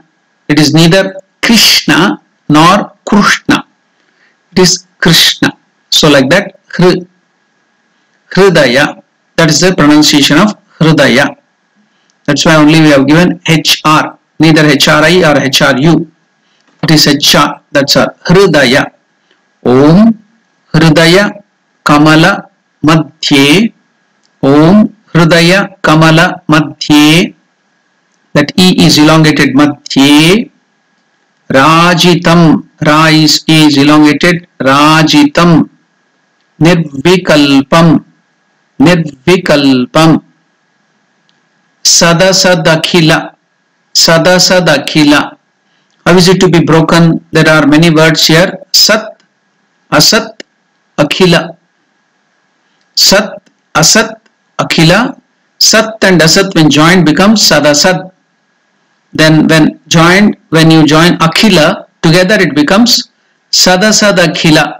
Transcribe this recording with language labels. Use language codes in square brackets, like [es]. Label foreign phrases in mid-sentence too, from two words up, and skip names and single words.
[en] It is neither Krishna nor Krishna. It is Krishna. So like that, Hridaya. That is the pronunciation of Hridaya. That's why only we have given HR. Neither HRI or HRU. It is HR. That's our Hridaya. [sa] Om Hridaya Kamala Madhye. Om Hridaya Kamala Madhye [en] that E is elongated, madhye. Rajitam, Ra is elongated, Rajitam. [sa] Nirvikalpam, Nirvikalpam. Sadasadakhila, Sadasadakhila. [en] How is it to be broken? There are many words here. [sa] Sat, Asat, Akhila. Sat, Asat, Akhila. [en] Sat and Asat when joined becomes Sadasad. Then when you join Akhila together it becomes Sadasadakhila.